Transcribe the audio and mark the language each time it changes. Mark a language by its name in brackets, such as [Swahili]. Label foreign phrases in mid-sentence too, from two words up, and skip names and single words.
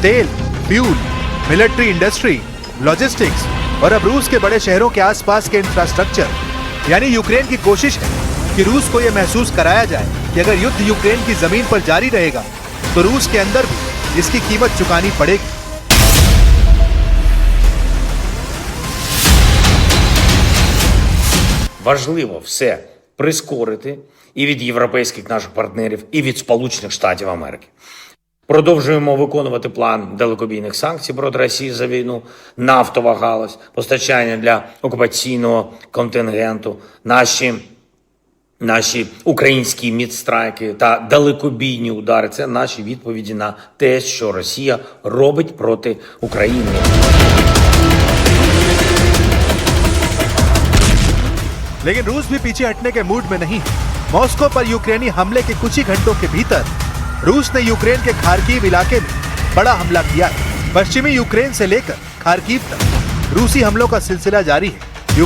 [Hindi] तेल, [English] fuel, military industry, logistics [Hindi] और अब रूस के बड़े शहरों के आसपास के इंफ्रास्ट्रक्चर, यानी यूक्रेन की कोशिश है कि रूस को यह महसूस कराया जाए कि अगर युद्ध यूक्रेन की जमीन पर जारी रहेगा तो रूस के अंदर भी इसकी कीमत चुकानी पड़ेगी। [Ukrainian] Важливо все прискорити і від європейських наших партнерів, і від Сполучених Штатів Америки. Продовжуємо виконувати план далекобійних санкцій проти Росії за війну, нафтова галузь, постачання для окупаційного контингенту, наші українські мідстрайки та далекобійні удари – це наші відповіді на те, що Росія робить проти України. [Hindi] लेकिन रूस भी पीछे हटने के मूड में नहीं। मॉस्को पर यूक्रेनी हमले के कुछ ही घंटों के भीतर रूस ने यूक्रेन के खार्किव इलाके में बड़ा हमला किया है। पश्चिमी यूक्रेन से लेकर खार्किव तक रूसी हमलों का सिलसिला जारी है।